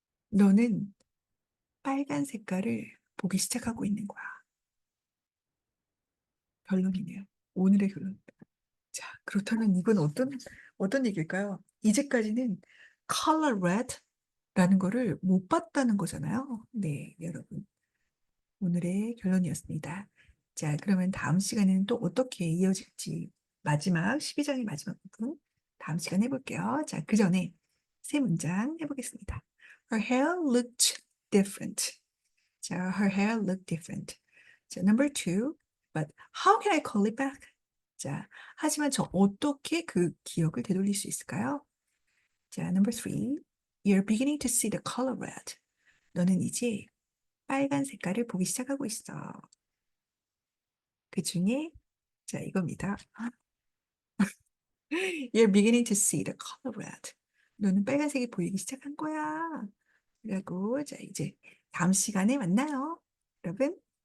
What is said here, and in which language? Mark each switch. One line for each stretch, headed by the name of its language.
Korean: 너는 빨간 색깔을 보기 시작하고 있는 거야. 결론이네요. 오늘의 결론. 자, 그렇다면 이건 어떤 얘기일까요? 이제까지는 color red라는 거를 못 봤다는 거잖아요. 네, 여러분. 오늘의 결론이었습니다. 자, 그러면 다음 시간에는 또 어떻게 이어질지 마지막 12장의 마지막 부분 다음 시간에 해볼게요. 자, 그 전에 세 문장 해보겠습니다.
English: Her hair looked different. 자, her hair looked different. 자, number two. But how can I call it back?
Korean: 자, 하지만 저 어떻게 그 기억을 되돌릴 수 있을까요?
English: 자, number three. You're beginning to see the color red.
Korean: 너는 이제 빨간 색깔을 보기 시작하고 있어. 그 중에 자, 이겁니다.
English: You're beginning to see the color red.
Korean: 너는 빨간색이 보이기 시작한 거야. 라고 자, 이제 다음 시간에 만나요. 여러분.